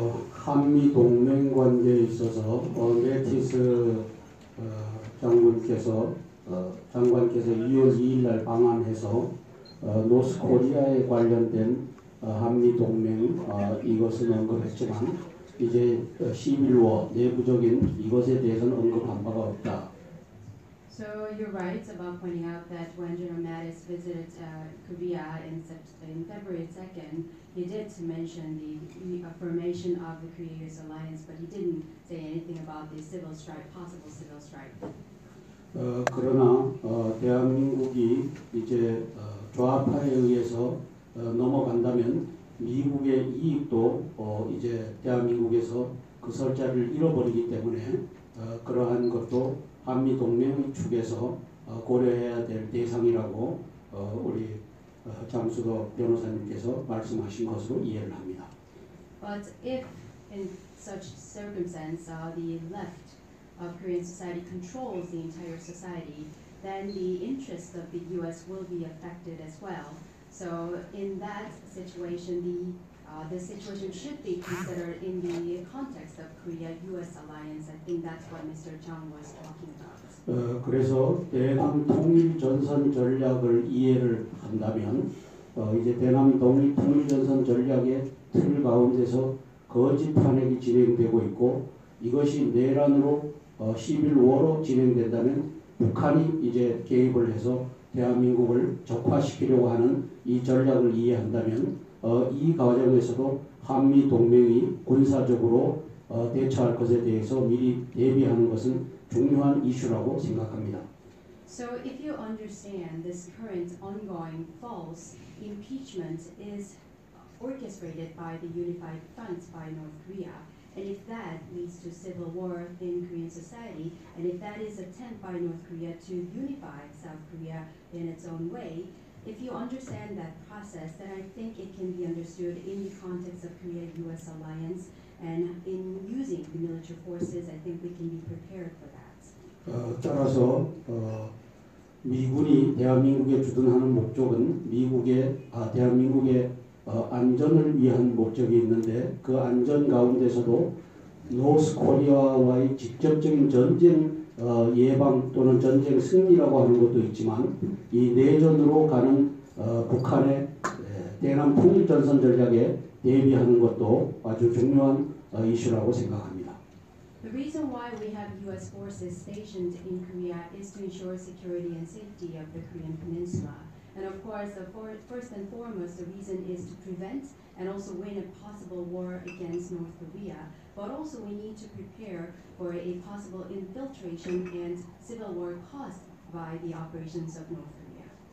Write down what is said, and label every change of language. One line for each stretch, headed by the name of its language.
Korean: 한미 동맹 관계에 있어서 매티스 장관께서 2월 2일 날 방한해서 노스코리아에 관련된 한미 동맹 이것은 언급했지만 이제 11월 내부적인 이것에 대해서는 언급한 바가 없다.
English: So you're right about pointing out that when General Mattis visited Korea in February 2nd, he did mention the affirmation of the Korea-US alliance, but he didn't say anything about the civil strike, possible civil strike.
Korean: 그러나 대한민국이 이제 좌파에 의해서 넘어간다면 미국의 이익도 이제 대한민국에서 그 설자를 잃어버리기 때문에 그러한 것도 한미 동맹 측에서 고려해야 될 대상이라고 우리 장수덕 변호사님께서 말씀하신 것으로 이해를 합니다.
English: But if in such circumstance the left of Korean society controls the entire society, then the interests of the U.S. will be affected as well. So in that situation, the situation should be considered in the context of Korea-U.S. alliance. I think that's what Mr. Chung was talking about.
Korean: 그래서 대남 통일 전선 전략을 이해를 한다면 이제 대남 통일 전선 전략의 틀 가운데서 거짓 탄핵이 진행되고 있고 이것이 내란으로 11월로 진행된다면 북한이 이제 개입을 해서 대한민국을 적화시키려고 하는 이 전략을 이해한다면 이 과정에서도 한미 동맹이 군사적으로 대처할 것에 대해서 미리 대비하는 것은 중요한 이슈라고 생각합니다.
English: So if you understand this current ongoing false impeachment is orchestrated by the Unified Front by North Korea, and if that leads to civil war in Korean society, and if that is an attempt by North Korea to unify South Korea in its own way, if you understand that process, then I think it can be understood in the context of Korea-U.S. alliance, and in using the military forces, I think we can be prepared for that.
Korean: 따라서 미군이 대한민국에 주둔하는 목적은 대한민국의 안전을 위한 목적이 있는데 그 안전 가운데서도 노스코리아와의 직접적인 전쟁 예방 또는 전쟁 승리라고 하는 것도 있지만 이 내전으로 가는 북한의 대남 통일 전선 전략에 대비하는 것도 아주 중요한 이슈라고 생각합니다.
English: The reason why we have U.S. forces stationed in Korea is to ensure security and safety of the Korean Peninsula. And of course, first and foremost, the reason is to prevent and also win a possible war against North Korea. But also we need to prepare for a possible infiltration and civil war caused by the operations of North Korea.